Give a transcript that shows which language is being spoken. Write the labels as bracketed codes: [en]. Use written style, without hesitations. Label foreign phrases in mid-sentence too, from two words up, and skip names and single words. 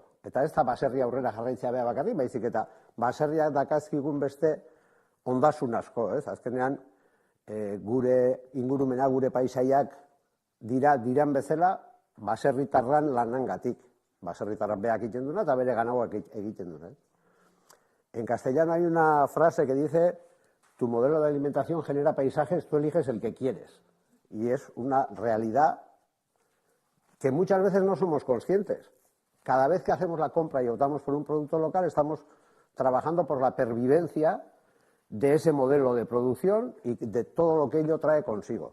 [eu] Eta ez da baserria aurrera jarraitzea beha bakarrik, baizik eta baserriak dakazkigun beste ondasun asko, ez? Azkenean, gure ingurumena, gure paisaiak diran bezala baserritarran lanangatik. Baserritarran beak egiten duna eta bere ganauak egiten duna. [es] En castellano hay una frase que dice: tu modelo de alimentación genera paisajes, tú eliges el que quieres. Y es una realidad que muchas veces no somos conscientes. Cada vez que hacemos la compra y optamos por un producto local, estamos trabajando por la pervivencia de ese modelo de producción y de todo lo que ello trae consigo.